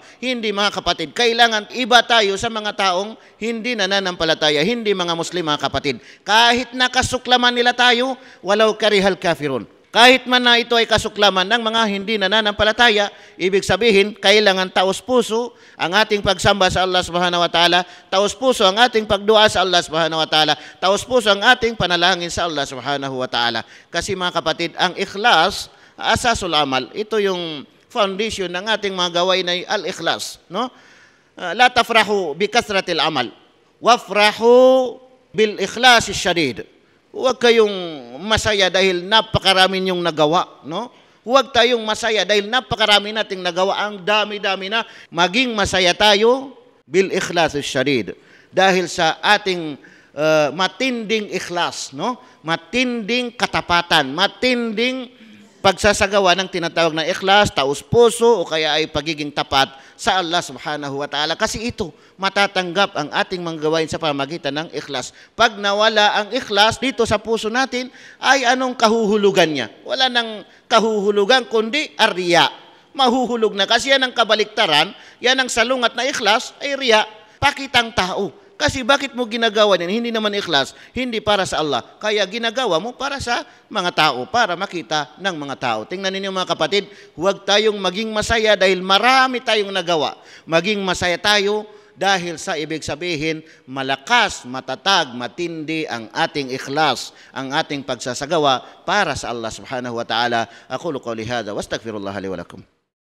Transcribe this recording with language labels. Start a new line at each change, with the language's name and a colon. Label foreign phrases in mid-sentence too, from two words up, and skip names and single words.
Filipino: Hindi, mga kapatid, kailangan iba tayo sa mga taong hindi nananampalataya, hindi mga Muslim, mga kapatid. Kahit nakasuklaman nila tayo,
Arabic: ولو كره الكافرون.
Filipino: Kahit man na ito ay kasuklaman ng mga hindi nananampalataya, ibig sabihin, kailangan taos puso ang ating pagsamba sa Allah
Arabic: سبحانه وتعالى,
Filipino: taos puso ang ating pagdua sa Allah
Arabic: سبحانه وتعالى,
Filipino: taos puso ang ating panalangin sa Allah
Arabic: سبحانه وتعالى.
Filipino: Kasi mga kapatid, ang ikhlas,
Arabic: أساس العمل,
Filipino: ito yung foundation ng ating mga gawain ay al-ikhlas. No?
Arabic: لا تفرحوا بكثرة العمل وافرحوا بالإخلاص الشديد.
Filipino: Huwag kayong masaya dahil napakarami niyong nagawa, no? Huwag tayong masaya dahil napakarami nating nagawa, ang dami-dami na. Maging masaya tayo
Arabic: بالإخلاص الشديد.
Filipino: Dahil sa ating matinding ikhlas, no? Matinding katapatan, matinding pagsasagawa ng tinatawag na ikhlas, taos puso o kaya ay pagiging tapat sa Allah
Arabic: سبحانه وتعالى.
Filipino: Kasi ito, matatanggap ang ating mga gawain sa pamamagitan ng ikhlas. Pag nawala ang ikhlas dito sa puso natin, ay anong kahuhulugan niya? Wala nang kahuhulugan kundi ariya. Mahuhulog na kasi yan ang kabaliktaran, yan ang salungat na ikhlas ay riya, pakitang tao. Kasi bakit mo ginagawa yan? Hindi naman ikhlas, hindi para sa Allah. Kaya ginagawa mo para sa mga tao, para makita ng mga tao. Tingnan ninyo mga kapatid, huwag tayong maging masaya dahil marami tayong nagawa. Maging masaya tayo dahil sa ibig sabihin, malakas, matatag, matindi ang ating ikhlas, ang ating pagsasagawa para sa Allah
Arabic: سبحانه وتعالى. أقول قولي هذا وأستغفر الله لي ولكم.